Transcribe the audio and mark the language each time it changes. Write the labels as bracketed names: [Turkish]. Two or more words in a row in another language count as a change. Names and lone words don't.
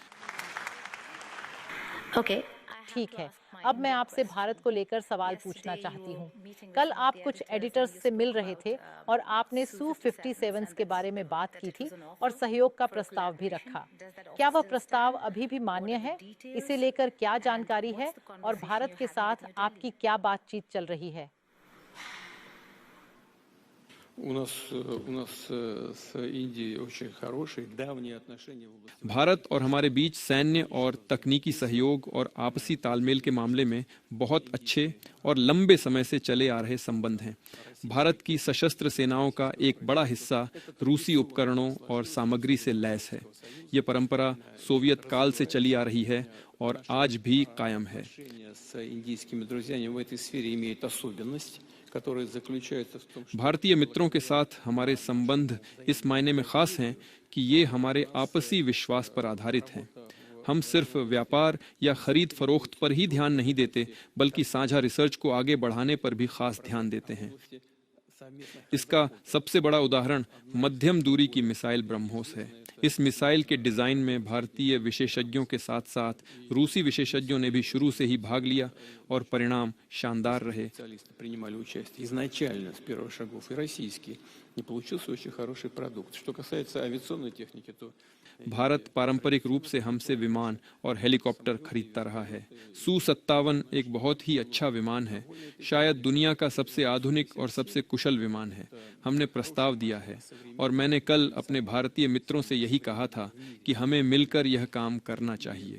[Hindi] ठीक है, अब मैं आपसे भारत को लेकर सवाल पूछना चाहती हूँ। कल आप कुछ एडिटर्स से मिल रहे थे और आपने Su-57 के बारे में बात की थी और सहयोग का प्रस्ताव भी रखा। क्या वह प्रस्ताव अभी भी मान्य है? इसे लेकर क्या जानकारी है और भारत के साथ आपकी क्या बातचीत चल रही है? [Russian] У нас с Индией очень хорошие давние отношения. [Hindi] भारत और हमारे बीच सैन्य और तकनीकी सहयोग और आपसी तालमेल के मामले में बहुत अच्छे और लंबे समय से चले आ रहे संबंध हैं। भारत की सशस्त्र सेनाओं का एक बड़ा हिस्सा रूसी उपकरणों और सामग्री से लैस है। ये परंपरा सोवियत काल से चली आ रही है और आज भी कायम है। [Russian] С индийскими друзьями в этой сфере имеет особенность, которая заключается в том, что [Hindi] भारतीय मित्रों के साथ हमारे संबंध इस मायने में खास हैं कि ये हमारे आपसी विश्वास पर आधारित हैं। हम सिर्फ व्यापार या खरीद फरोख्त पर ही ध्यान नहीं देते, बल्कि साझा रिसर्च को आगे बढ़ाने पर भी खास ध्यान देते हैं। इसका सबसे बड़ा उदाहरण मध्यम दूरी की मिसाइल ब्रह्मोस है। इस मिसाइल के डिजाइन में भारतीय विशेषज्ञों के साथ साथ रूसी विशेषज्ञों ने भी शुरू से ही भाग लिया और परिणाम शानदार रहे। [Russian] специалисты принимали участие изначально с первых шагов, и российский, и получился очень хороший продукт. Что касается авиационной техники, то [Hindi] भारत पारंपरिक रूप से हमसे विमान और हेलीकॉप्टर खरीदता रहा है। Su-57 एक बहुत ही अच्छा विमान है, शायद दुनिया का सबसे आधुनिक और सबसे कुशल विमान है। हमने प्रस्ताव दिया है और मैंने कल अपने भारतीय मित्रों से यही कहा था कि हमें मिलकर यह काम करना चाहिए।